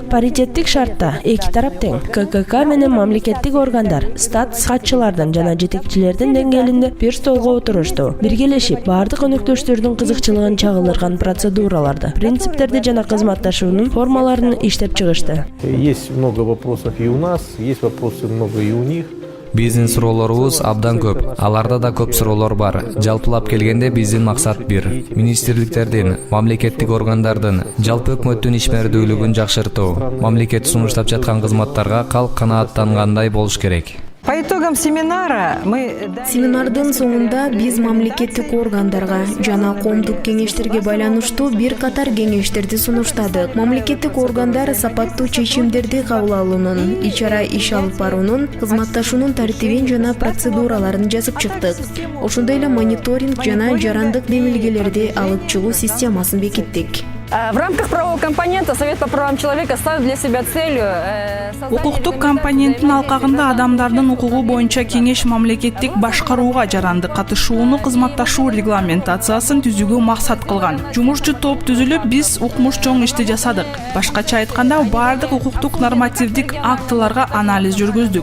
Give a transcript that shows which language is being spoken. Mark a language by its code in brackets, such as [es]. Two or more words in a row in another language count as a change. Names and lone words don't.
[ky] Паритеттик шартта эки тарап тең. ККК менен мамлекеттик органдар статус катчылардын жана жетекчилердин деңгээлинде бир столго отурушту. Биргелешип, баардык өнөктөштөрдүн кызыкчылыгын чагылдырган процедураларды, принциптерди жана кызматташуунун формаларын иштеп чыгышты. [ru] Есть много вопросов и у нас, есть вопросы много и у них. [ky] Биздин суроолорубуз абдан көп. Аларда да көп суроолор бар. Жалпылап келгенде биздин максат бир. Министрликтердин, мамлекеттик органдардын, жалпы өкмөттүн ишмердүүлүгүн жакшыртуу. Мамлекет сунуштап жаткан кызматтарга калк канааттангандай болуш керек. [ru] По итогам семинара мы... [ky] Семинардын соңунда биз мамлекеттик органдарга жана коомдук кеңештерге байланыштуу бир катар кеңештерди сунуштадык. Мамлекеттик органдар сапаттуу чечимдерди кабыл алуунун, ичара иш алып баруунун, кызматташуунун тартибин жана процедураларын жазып чыктык. Ошондой эле мониторинг жана жарандык демилгелерди алып чыгуу системасын бекиттик. [ru] В рамках правового компонента Совет по правам человека ставит для себя целью... [ky] Укуктук компоненттин алкагында адамдардын укугу боюнча кеңеш мамлекеттик башкарууга жарандык катышууну кызматташуу регламентациясын түзүүгө максат кылган. Жумушчу топ түзүлүп, биз укмуш чоң ишти жасадык. Башкача айтканда, баардык укуктук нормативдик актыларга анализ жүргүздүк.